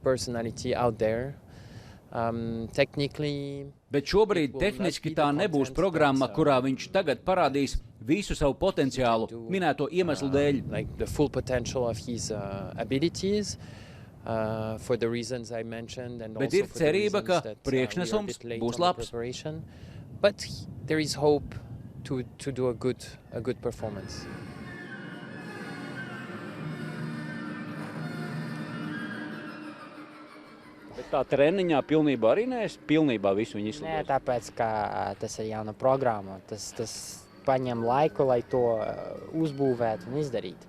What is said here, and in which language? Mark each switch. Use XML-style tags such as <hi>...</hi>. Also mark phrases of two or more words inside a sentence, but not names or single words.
<lv>Bet šobrīd tehniski tā nebūs programma, kurā viņš tagad parādīs visu savu potenciālu minēto iemeslu dēļ. Bet ir cerība, ka priekšnesums būs labs.</lv> <en>But there is hope to do a good performance.</en> <lv>Bet tā treniņā pilnībā arī neesi pilnībā visu viņu izslidot? Nē, tāpēc, ka tas ir jauna programma. Tas paņem laiku, lai to uzbūvētu un izdarītu.</lv>